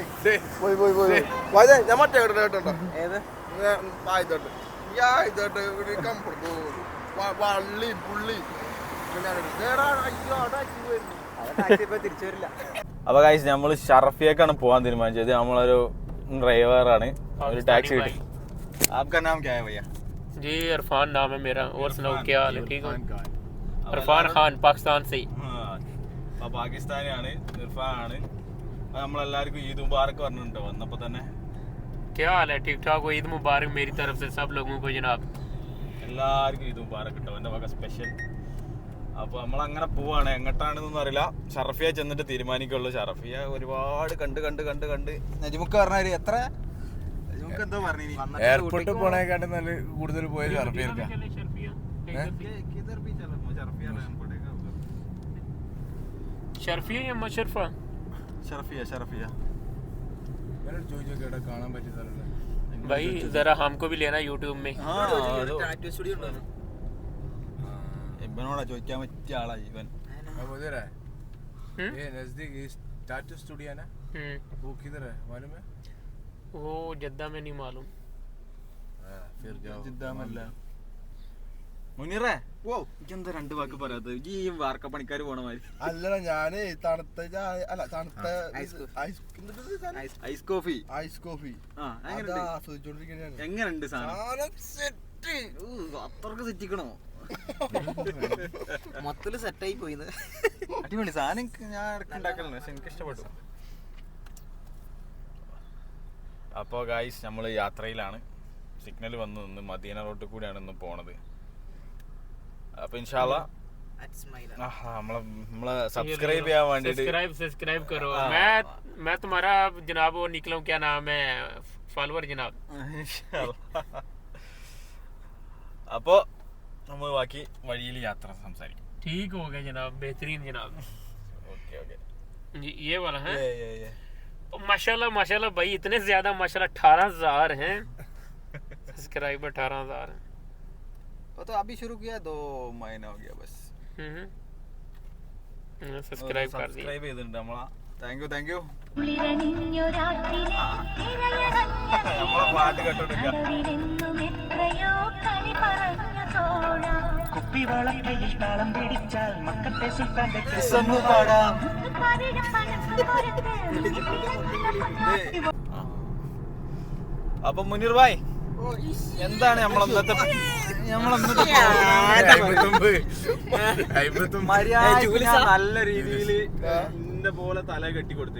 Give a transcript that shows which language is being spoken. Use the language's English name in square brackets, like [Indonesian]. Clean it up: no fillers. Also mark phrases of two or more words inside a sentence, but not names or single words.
[Malayalam] ഞാൻ മറ്റേ കേട്ടോ വള്ളി പുള്ളി തിരിച്ചു വരില്ല. അപ്പൊ ഗൈസ് നമ്മള് ഷറഫിയേക്കാണ് പോകാൻ തീരുമാനിച്ചത്. നമ്മളൊരു ഡ്രൈവറാണ്, ഒരു ടാക്സി കിട്ടി. [Hindi] आपका नाम क्या है भैया? जी इरफान नाम है मेरा. और सुनाओ क्या हाल है? ठीक हो? इरफान खान पाकिस्तान से. [Malayalam] പാകിസ്ഥാനിയാണ്, ഇർഫാനാണ്. നമ്മളെല്ലാവർക്കും ഈദ് മുബാറക്ക് പറഞ്ഞിട്ടുണ്ടോ വന്നപ്പോ തന്നെ? [Hindi] क्या हाल है? ठीक ठाक हो? ईद मुबारक मेरी तरफ से सब लोगों को जनाब. [Malayalam] എല്ലാവർക്കും ഈദ് മുബാറക്ക് കിട്ടും എൻ്റെ വക സ്പെഷ്യൽ. അപ്പൊ നമ്മളങ്ങനെ പോവാണ്. എങ്ങോട്ടാണെന്നൊന്നും അറിയില്ല. ഷറഫിയ ചെന്നിട്ട് തീരുമാനിക്കുള്ളൂ. ഷറഫിയ ഒരുപാട് കണ്ട് നജിമുക്ക പറഞ്ഞ എത്ര എന്താ പറഞ്ഞു എയർപോർട്ടിൽ പോണേക്കാട്ട് നല്ല കൂടുതൽ പോയത് ഷർഫിയൽക്കാ. [Hindi] शर्फिया या मशरफा? [Malayalam] ഷറഫിയ കാണാൻ പറ്റിയ സ്ഥലം [Hindi] भाई जरा हमको भी लेना यूट्यूब में. [Malayalam] ഇവനോടാ ചോദിക്കാൻ പറ്റിയ ആളാ ഇവൻ. [Hindi] ये नजदीक टाटू स्टूडियो है ना, वो किधर है मालूम है? वो जद्दा में नहीं मालूम. फिर जाओ [Malayalam] ജിദ്ദ മല്ല. മുനീറേ ഇതെന്താ രണ്ട് വാക്ക് പറയാത്തത്? ഈ വാർക്കപ്പണിക്കാർ പോണ മാതിരി. അല്ലടാ ഞാന് തണുത്ത [English] ice coffee [Malayalam] ആസ്വദിച്ചോണ്ടിരിക്കുകയാണ്. എങ്ങനെയുണ്ട് സാധനം? അത്രക്ക് സെറ്റിക്കണോ? മൊത്തത്തില് സെറ്റായി പോയിന്ന്. അടിപൊളി സാധനം. ഞാൻ ഇടയ്ക്ക് ഉണ്ടാക്കലുണ്ട്, പക്ഷെ എനിക്ക് ഇഷ്ടപ്പെട്ടു. അപ്പോൾ ഗായ്സ് നമ്മൾ യാത്രയിലാണ്. സിഗ്നൽ വന്ന് നിന്ന് മദീന റോഡിൽ കൂടിയാണ് ഇന്ന് പോണത്. അപ്പൊ [Arabic] إن شاء الله [Malayalam] നമ്മളെ സബ്സ്ക്രൈബ് ചെയ്യാൻ വേണ്ടിട്ട് [Hindi] सब्सक्राइब करो. मैं तुम्हारा जनाब वो निकलूं, क्या नाम है, फॉलोअर जनाब. [Malayalam] അപ്പോ നമ്മൾ ബാക്കി വഴിയിൽ യാത്ര സംസാരിക്കും. [Hindi] ठीक हो गया जनाब, बेहतरीन जनाब. ओके ये वाला है. ये माशाल्लाह भाई, इतने ज्यादा माशाल्लाह 18,000 हैं सब्सक्राइबर. 18,000 हैं. वो तो अभी शुरू किया, 2 महीना हो गया बस. സബ്സ്ക്രൈബ് कर दिया. [Malayalam] സബ്സ്ക്രൈബ് ചെയ്തിട്ടുണ്ട് നമ്മളാ. [English] thank you. [Malayalam] നമ്മളെ പാട്ട് കേട്ടോണ്ടിരിക്കാം. അപ്പൊ മുനീർ ഭായ്, എന്താണ് നമ്മളെന്നത്തെ നല്ല രീതിയിൽ എന്റെ പോലെ തല കെട്ടി കൊടുത്തു.